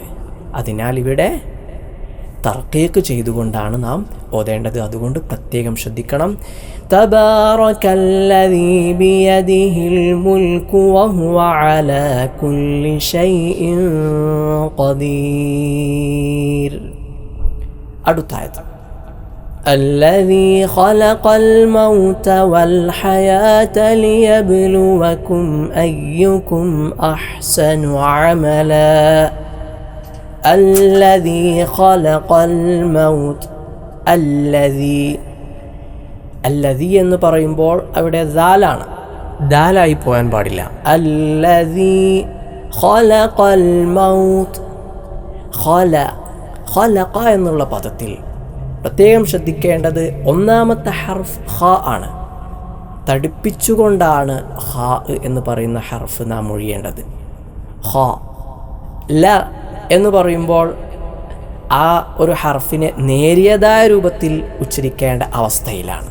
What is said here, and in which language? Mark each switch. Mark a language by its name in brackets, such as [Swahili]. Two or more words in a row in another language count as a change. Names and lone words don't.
[Malayalam] അതിനാൽ ഇവിടെ തർക്കീക്ക് ചെയ്തുകൊണ്ടാണ് നാം ഓതേണ്ടത്. അതുകൊണ്ട് പ്രത്യേകം ശ്രദ്ധിക്കണം. [Arabic] تبارك الذي بيده الملك وهو على كل شيء قدير. [Malayalam] അടുത്ത ആയത്ത് [Arabic] الذي خلق الموت والحياة ليبلوكم أيكم أحسن عملا. الذي خلق الموت. [Malayalam] الذي എന്ന് പറയുമ്പോൾ അവിടെ ദാലാണ്, ദാലായി പോകാൻ പാടില്ല. [Arabic] الذي خلق الموت. [Malayalam] خلق എന്നുള്ള പദത്തിൽ പ്രത്യേകം ശ്രദ്ധിക്കേണ്ടത് ഒന്നാമത്തെ ഹർഫ് ഖ ആണ്. തടിപ്പിച്ചുകൊണ്ടാണ് ഖ എന്ന് പറയുന്ന ഹർഫ് നാം മൊഴിയേണ്ടത്. ഖ. ല എന്ന് പറയുമ്പോൾ ആ ഒരു ഹർഫിനെ നേരിയതായ രൂപത്തിൽ ഉച്ചരിക്കേണ്ട അവസ്ഥയിലാണ്.